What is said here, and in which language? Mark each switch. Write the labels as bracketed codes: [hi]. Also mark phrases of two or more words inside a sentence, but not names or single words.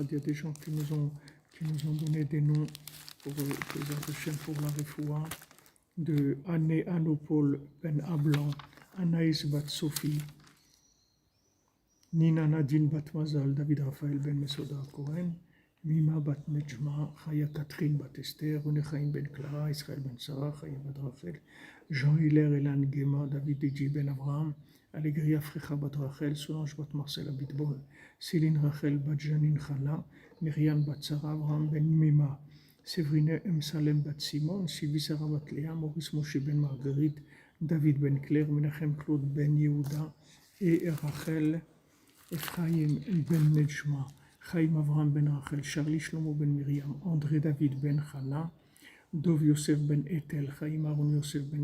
[fr] Il y a des gens qui nous ont donné des noms pour la refoua de Anne Anopol Ben Ablan, Anaïs Bat Sophie, Nina Nadine Bat Mazal, David Raphaël Ben Mesoda Cohen, Mima Bat Nejma, Chaya Catherine Bat Esther, René Chaim Ben Clara, Israël Ben Sarah, Chaya Bat Rachel, Jean-Hilaire Elan Gema, David Deji Ben Abraham, Allegria Frecha Bat Rachel, Solange Bat Marcel Abitbol, Céline Rachel Bat Janine Chala, Myriam Bat Sarah, Abraham Ben Mima, Séverine M. Salem Bat Simon, Sylvie Sarah Bat Léa, Maurice Moshe Ben Marguerite, David Ben Claire, Menachem Claude Ben Yehuda et Rachel Ephraim Ben Nejma, Chaim Avraham Ben Rachel, Charlie Shlomo Ben Miriam, André David Ben Chana, Dov Yosef Ben Etel, Chaim Aaron Yosef Ben